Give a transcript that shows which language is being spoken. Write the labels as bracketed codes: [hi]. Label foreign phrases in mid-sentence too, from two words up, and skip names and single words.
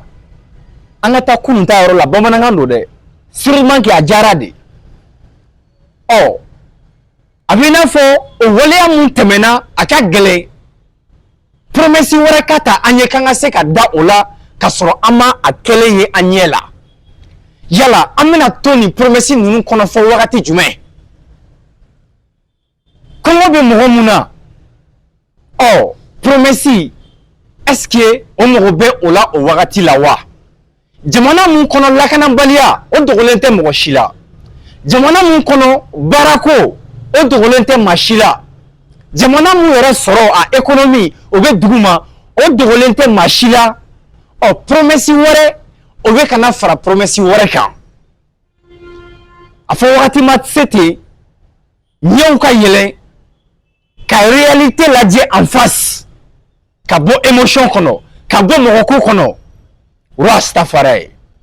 [bm] la bamanankan don dɛ [fr] sûrement que [bm] a diyara de a bɛ i n'a fɔ o waleya mun tɛmɛna a ka gɛlɛn promesse wɛrɛ ka ta an ye k'an ka se ka da o la ka sɔrɔ an ma a kɛlen ye an ɲɛ la yala an bɛna to nin promesse ninnu kɔnɔ fɔ wagati jumɛn kɔngɔ bɛ mɔgɔ mun na promesse est-ce que o mago bɛ o la o wagati la wa jamana mun kɔnɔ lakanabaliya o dogolen tɛ mɔgɔ si la jamana mun kɔnɔ baarako o dogolen tɛ maa si la jamana mun yɛrɛ sɔrɔ a économie o bɛ dugu ma o dogolen tɛ maa si la promesse wɛrɛ o bɛ kana fara promesse wɛrɛ kan a fɔ wagati ma se ten ɲɛw ka yɛlɛn ka réalité lajɛ [fr] en face [bm] ka bɔ émotion kɔnɔ ka bɔ mɔgɔko kɔnɔ Rastafari